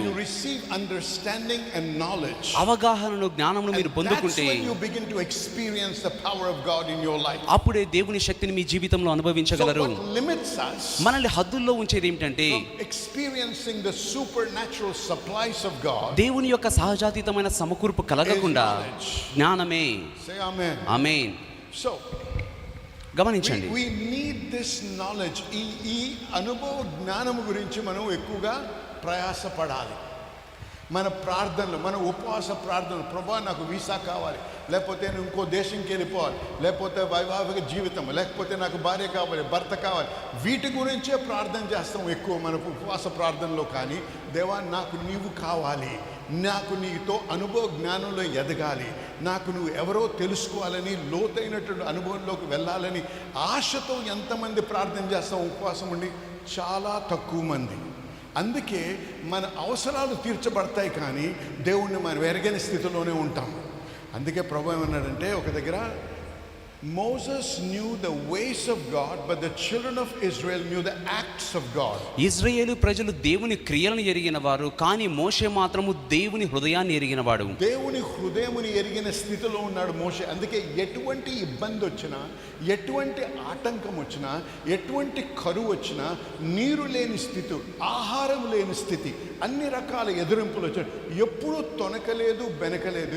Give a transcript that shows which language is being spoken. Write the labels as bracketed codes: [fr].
[en] and you receive understanding and knowledge, [te] అవగాహనను జ్ఞానమును మీరు పొందుకుంటే [en] that's when you begin to experience the power of God in your life. [te] అప్పుడే దేవుని శక్తిని మీ జీవితంలో అనుభవించగలరు. [en] So what limits us [te] మనల్ని హద్దుల్లో ఉంచేది ఏమిటంటే [en] experiencing the supernatural supplies of God, [te] దేవుని యొక్క సహజాతీతమైన సమకూర్పు కలగకుండా జ్ఞానమే. [en] Say amen. [te] ఆమేన్. [en] So [te] గమనించండి, [en] we need this knowledge. [te] ఈ అనుభవ జ్ఞానం గురించి మనం ఎక్కువగా ప్రయాసపడాలి. మన ప్రార్థనలు, మన ఉపవాస ప్రార్థనలు, ప్రభా నాకు వీసా కావాలి, లేకపోతే నేను ఇంకో దేశంకి వెళ్ళిపోవాలి, లేకపోతే వైవాహిక జీవితం, లేకపోతే నాకు భార్య కావాలి, భర్త కావాలి, వీటి గురించే ప్రార్థన చేస్తాం ఎక్కువ మనకు ఉపవాస ప్రార్థనలో. కానీ దేవా నాకు నీవు కావాలి, నాకు నీతో అనుభవ జ్ఞానంలో ఎదగాలి, నాకు నువ్వు ఎవరో తెలుసుకోవాలని, లోతైనటువంటి అనుభవంలోకి వెళ్ళాలని ఆశతో ఎంతమంది ప్రార్థన చేస్తాం ఉపవాసం ఉండి? చాలా తక్కువ మంది. అందుకే మన అవసరాలు తీర్చబడతాయి కానీ దేవుణ్ణి మనం ఎరగని స్థితిలోనే ఉంటాం. అందుకే ప్రభు ఏమన్నాడంటే ఒక దగ్గర, [en] Moses knew the ways of God, but the children of Israel knew the acts of God. [te] ఇశ్రాయేలు ప్రజలు దేవుని క్రియలను ఎరిగిన వారు, కానీ మోషే మాత్రము దేవుని హృదయాన్ని ఎరిగిన వాడు. దేవుని హృదయముని ఎరిగిన స్థితిలో ఉన్నాడు మోషే. అందుకే ఎటువంటి ఇబ్బంది వచ్చినా, ఎటువంటి ఆటంకం వచ్చినా, ఎటువంటి కరువు వచ్చినా, నీరు లేని స్థితి, ఆహారం లేని స్థితి, అన్ని రకాల ఎదురింపులు వచ్చాయి, ఎప్పుడూ తొనకలేదు, బెనకలేదు.